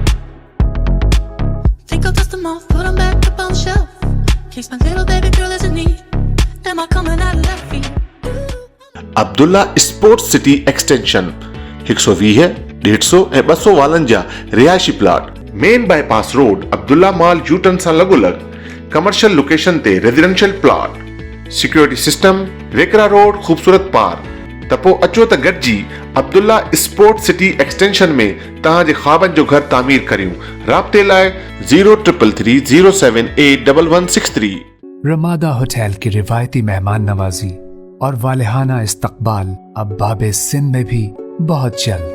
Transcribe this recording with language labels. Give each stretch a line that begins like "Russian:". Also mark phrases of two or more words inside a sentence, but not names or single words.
English: Think I'll dust them off, put them back up on the shelf. Case my little baby girl is in need. Am I coming out of left field?
Sindhi: عبداللہ اسپورٹس سٹی ایکسٹینشن 120 ہے 150 ऐं 252 रिहाइशी प्लाट
English: main bypass road
Sindhi: अब्दुल्ला मॉल यूटर्न सां लॻोलॻ
English: commercial location
Sindhi: ते
English: residential plot security system
Sindhi: वेकरा रोड खूबसूरत पार्क त पोइ अचो त गॾिजी अब्दुल्ला स्पोर्ट सिटी एक्सटेंशन में तव्हांजे ख्वाबनि जो घर तामीर करियूं। राब्ते लाइ 033007811163।
Urdu: رمادا ہوٹل کی روایتی مہمان نوازی اور والہانہ استقبال اب باب سندھ میں بھی بہت جلد.